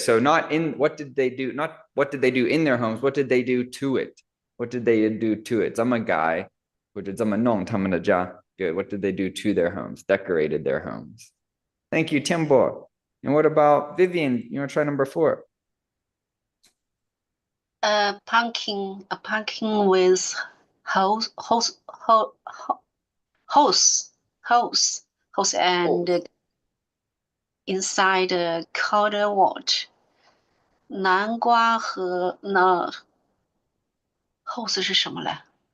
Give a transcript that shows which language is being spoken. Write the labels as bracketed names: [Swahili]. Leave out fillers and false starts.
[English] So not in, what did they do? Not what did they do in their homes? What did they do to it? What did they do to it? [Chinese] 怎么改或者怎么弄他们的家? [English] Good. What did they do to their homes? Decorated their homes. Thank you, Tianbo. And what about Vivian? You want to try number 4? A pumpkin with hose and inside cold water. [Chinese] 南瓜和hose 是什么来？